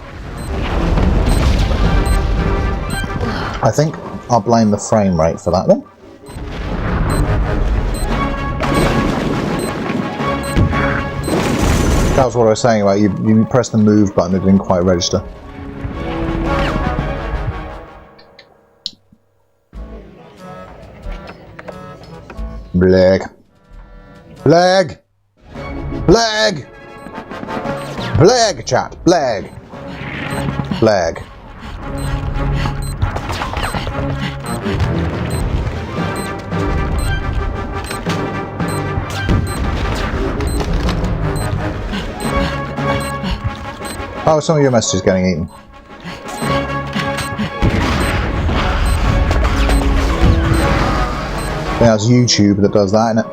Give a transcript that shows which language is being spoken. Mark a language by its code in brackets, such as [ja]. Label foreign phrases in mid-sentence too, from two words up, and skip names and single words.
[en] I think I'll blame the frame rate for that one. That was what I was saying about you press the move button, it didn't quite register. Blag. Blag! Blag! Blag, chat! Blag! Blag. Oh, some of your messages getting eaten. Yeah, it's YouTube that does that, innit?